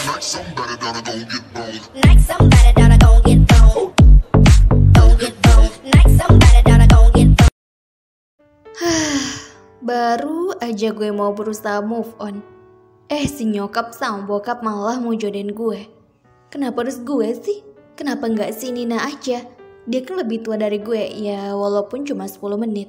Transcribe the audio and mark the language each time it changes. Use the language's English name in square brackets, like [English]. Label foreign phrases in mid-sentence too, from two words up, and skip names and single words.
[English] Like somebody gotta go get bone. Like somebody gotta go get bone. Go get bone. Like somebody gotta go get bone. [Indonesian] Baru aja gue mau berusaha [English] move on, [Indonesian] si nyokap sama bokap malah mau jodohin gue. Kenapa harus gue sih? Kenapa nggak si Nina aja? Dia kan lebih tua dari gue, ya walaupun cuma 10 menit.